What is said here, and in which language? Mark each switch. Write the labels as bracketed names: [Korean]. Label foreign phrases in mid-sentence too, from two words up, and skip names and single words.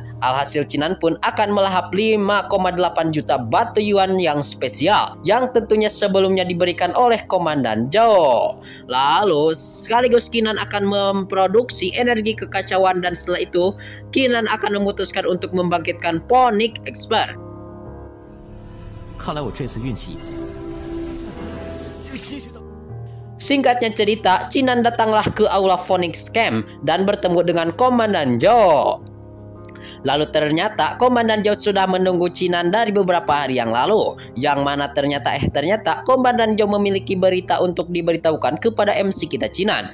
[Indonesian] Alhasil Chinan pun akan melahap 5,8 juta batu yuan yang spesial, yang tentunya sebelumnya diberikan oleh Komandan Zhou. Lalu sekaligus Chinan akan memproduksi energi kekacauan, dan setelah itu Chinan akan memutuskan untuk membangkitkan Phoenix Expert. [Chinese] 看来我这次运气。 [Indonesian] Singkatnya cerita, Chinan datanglah ke aula Phoenix Camp dan bertemu dengan Komandan Zhou. Lalu ternyata Komandan Zhou sudah menunggu Chinan dari beberapa hari yang lalu. Yang mana ternyata Komandan Zhou memiliki berita untuk diberitahukan kepada MC kita Chinan.